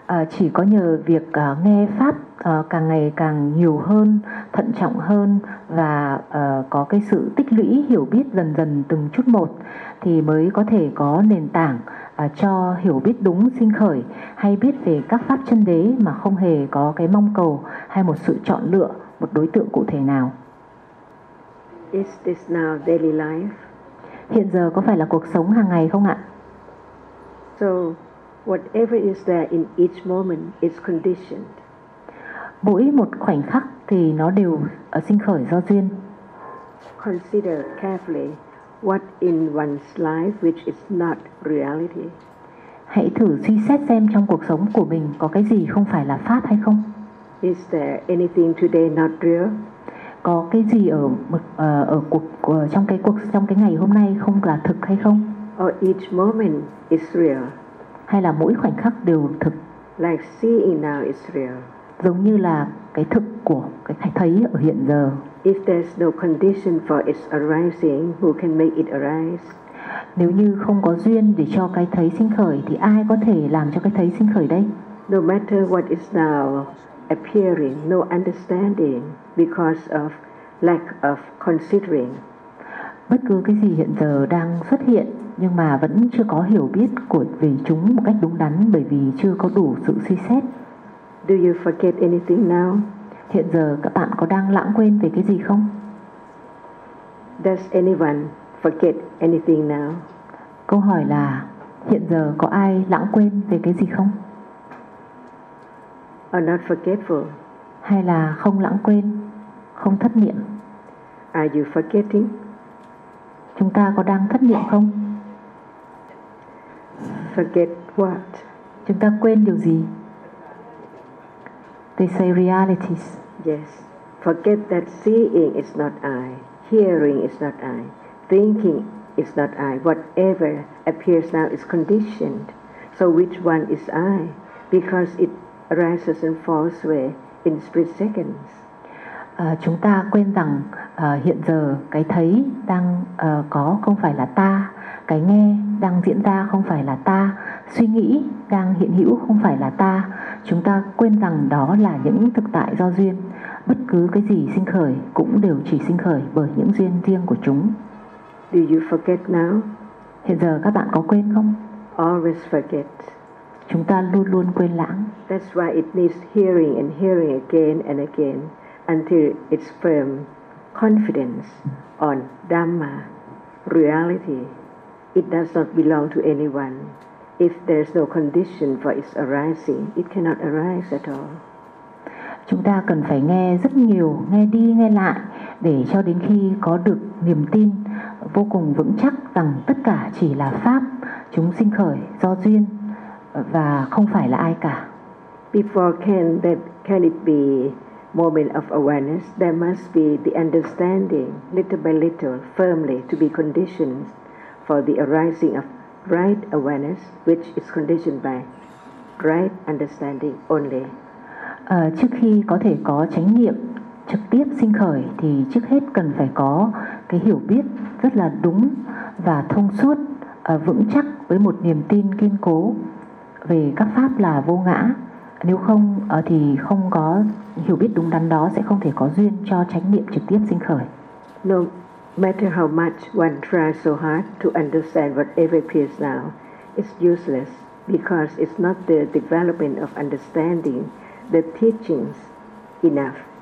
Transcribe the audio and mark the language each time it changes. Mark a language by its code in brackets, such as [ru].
[vi] Chỉ có nhờ việc nghe pháp càng ngày càng nhiều hơn, thận trọng hơn và có cái sự tích lũy hiểu biết dần dần từng chút một, thì mới có thể có nền tảng cho hiểu biết đúng sinh khởi, hay biết về các pháp chân đế mà không hề có cái mong cầu hay một sự chọn lựa một đối tượng cụ thể nào. [en] Is this now daily life? [vi] Hiện giờ có phải là cuộc sống hàng ngày không ạ? [en] So whatever is there in each moment is conditioned. [vi] Mỗi một khoảnh khắc thì nó đều sinh khởi do duyên. [en] Consider carefully what in one's life which is not reality. [vi] Hãy thử suy xét xem trong cuộc sống của mình có cái gì không phải là pháp hay không. [en] Is there anything today not real? [vi] Có cái gì ở trong cái ngày hôm nay không là thực hay không? [en] Or each moment is real. [vi] Hay là mỗi khoảnh khắc đều thực. [en] Like seeing now is real. [vi] Giống như là cái thực của cái thấy ở hiện giờ. [en] If there's no condition for its arising, who can make it arise? [vi] Nếu như không có duyên để cho cái thấy sinh khởi, thì ai có thể làm cho cái thấy sinh khởi đây? [en] No matter what is now appearing, no understanding because of lack of considering. [vi] Bất cứ cái gì hiện giờ đang xuất hiện nhưng mà vẫn chưa có hiểu biết của về chúng một cách đúng đắn, bởi vì chưa có đủ sự suy xét. [en] Do you forget anything now? [vi] Hiện giờ các bạn có đang lãng quên về cái gì không? [en] Does anyone forget anything now? [vi] Câu hỏi là hiện giờ có ai lãng quên về cái gì không? [en] Or not forgetful? [vi] Hay là không lãng quên, không thất niệm? [en] Are you forgetting? [vi] Chúng ta có đang thất niệm không? [en] Forget what? [vi] Chúng ta quên điều gì? [en] They say realities. Yes. Forget that seeing is not I, hearing is not I, thinking is not I. Whatever appears now is conditioned. So which one is I? Because it arises and falls away in split seconds. [vi] Chúng ta quên rằng hiện giờ cái thấy đang có không phải là ta, cái nghe đang diễn ra không phải là ta, suy nghĩ đang hiện hữu không phải là ta. Chúng ta quên rằng đó là những thực tại do duyên. Bất cứ cái gì sinh khởi cũng đều chỉ sinh khởi bởi những duyên riêng của chúng. [en] Do you forget now? [vi] Hiện giờ các bạn có quên không? [en] Always forget. [vi] Chúng ta luôn luôn quên lãng. [en] That's why it needs hearing and hearing again and again. Until it's firm confidence on Dhamma, reality, it does not belong to anyone. If there's no condition for its arising, it cannot arise at all. [vi] Chúng ta cần phải nghe rất nhiều, nghe đi nghe lại, để cho đến khi có được niềm tin vô cùng vững chắc rằng tất cả chỉ là pháp, chúng sinh khởi do duyên và không phải là ai cả. [en] Before can it be moment of awareness, there must be the understanding, little by little, firmly, to be conditioned for the arising of right awareness, which is conditioned by right understanding only. [vi] Trước khi có thể có chánh niệm trực tiếp sinh khởi, thì trước hết cần phải có cái hiểu biết rất là đúng và thông suốt vững chắc với một niềm tin kiên cố về các pháp là vô ngã. Nếu không thì không có hiểu biết đúng đắn đó sẽ không thể có duyên cho chánh niệm trực tiếp sinh khởi. [en] No matter how much one tries so hard to understand whatever appears now, it's useless because it's not the development of understanding, the teachings enough.